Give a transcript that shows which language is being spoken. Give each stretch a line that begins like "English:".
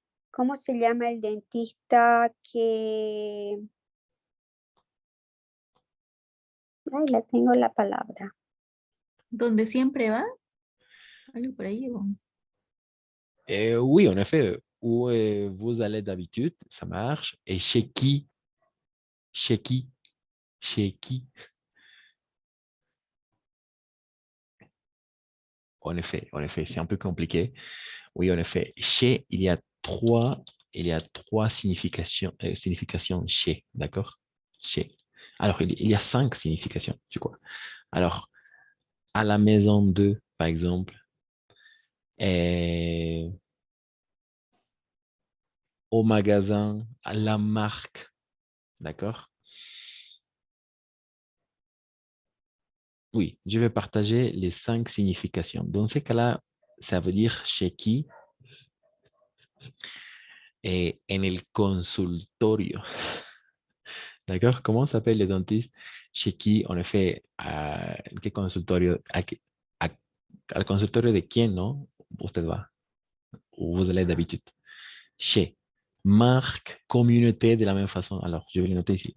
Spanish: ¿cómo se llama el dentista que... Ay, la tengo la palabra. donde siempre va, algo por ahí.
French: Oui, en effet, où vous allez d'habitude, ça marche. Et chez qui? Chez qui? Chez qui? En effet, c'est un peu compliqué. Oui, en effet. Chez, il y a trois significations chez, d'accord? Chez. Alors, il y a cinq significations, tu crois. Alors, à la maison de, par exemple, et au magasin, à la marque, d'accord? Oui, je vais partager les cinq significations. Dans ces cas-là, ça veut dire chez qui et
Spanish: en el consultorio.
French: D'accord? Comment s'appelle le dentiste? Chez qui, en effet,
Spanish: qué consultorio, al consultorio de quién, ¿no? Usted va,
French: ou vous allez d'habitude. Chez. Marque, communauté, de la même façon. Alors, je vais le noter ici.